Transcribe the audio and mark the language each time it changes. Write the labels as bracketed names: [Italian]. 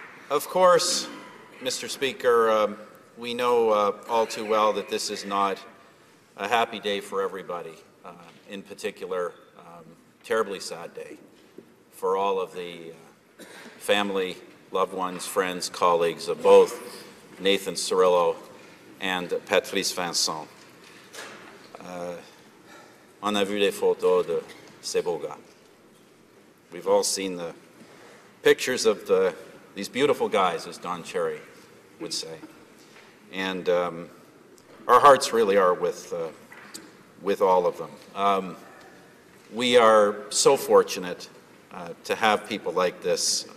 [English] Of course, Mr. Speaker, we know all too well that this is not a happy day for everybody. In particular, terribly sad day for all of the family, loved ones, friends, colleagues of both Nathan Cirillo and Patrice Vincent. [French] On a vu les photos de ces beaux gars. [English] We've all seen the pictures of these beautiful guys, as Don Cherry would say. And our hearts really are with all of them. We are so fortunate to have people like this.